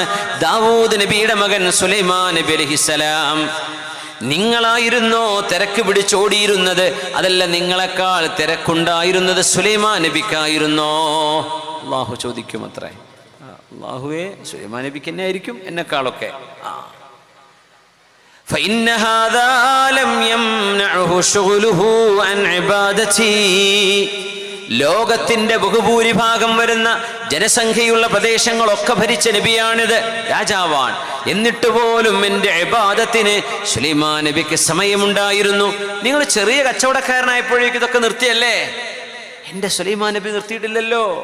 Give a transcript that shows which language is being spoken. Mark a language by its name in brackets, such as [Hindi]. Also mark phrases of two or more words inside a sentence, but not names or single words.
[Malayalam] ദാവൂദ് നബിയുടെ മകൻ സുലൈമാൻ നബി അലൈഹിസ്സലാം. നിങ്ങളായിരുന്നോ തിരക്ക് പിടിച്ചോടിയിരുന്നത്? അതല്ല, നിങ്ങളെക്കാൾ തിരക്കുണ്ടായിരുന്നത് സുലൈമാൻ നബിക്കായിരുന്നോ? അള്ളാഹു ചോദിക്കും അത്രേ. അള്ളാഹുവേ, സുലൈമാൻ നബിക്ക് എന്നെ ആയിരിക്കും എന്നെക്കാളൊക്കെ. [Arabic] فإن هذا لم يمنعه شغله عن عبادتي. [Malayalam] ലോകത്തിന്റെ ബഹുഭൂരിഭാഗം വരുന്ന ജനസംഖ്യയുള്ള പ്രദേശങ്ങളൊക്കെ ഭരിച്ച നബിയാണിത്, രാജാവാണ്. എന്നിട്ട് പോലും എൻ്റെ ഇബാദത്തിന് സുലൈമാൻ നബിക്ക് സമയമുണ്ടായിരുന്നു. നിങ്ങൾ ചെറിയ കച്ചവടക്കാരനായപ്പോഴേക്കും ഇതൊക്കെ നിർത്തിയല്ലേ? എൻ്റെ സുലൈമാൻ നബി നിർത്തിയിട്ടില്ലല്ലോ.